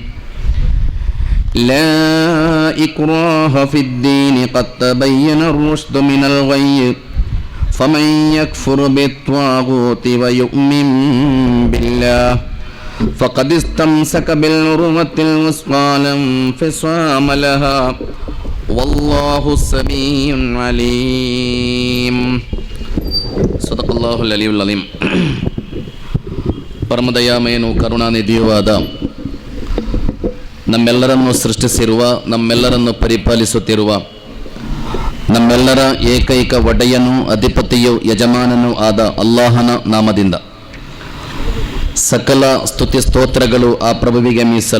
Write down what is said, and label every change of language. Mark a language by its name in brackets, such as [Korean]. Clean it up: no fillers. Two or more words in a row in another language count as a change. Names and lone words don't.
[Arabic] لا إكراه في الدين قد تبين الرشد من الغي فمن يكفر بالطاغوت ويؤمن بالله فقد استمسك بالعروة الوثقى لا انفصام لها والله سميع عليم صدق الله العلي العظيم. [Kannada] ಪರಮದಯಾಮಯನು ಕರುಣಾನಿಧಿಯೂ ಆದ ನಮ್ಮೆಲ್ಲರನ್ನು ಸೃಷ್ಟಿಸಿರುವ, ನಮ್ಮೆಲ್ಲರನ್ನು ಪರಿಪಾಲಿಸುತ್ತಿರುವ, ನಮ್ಮೆಲ್ಲರ ಏಕೈಕ ಒಡೆಯನೂ ಅಧಿಪತಿಯೂ ಯಜಮಾನನೂ ಆದ ಅಲ್ಲಾಹನ ನಾಮದಿಂದ ಸಕಲ ಸ್ತುತಿ ಸ್ತೋತ್ರಗಳು ಆ ಪ್ರಭುವಿಗೆ ಮೀಸಲು.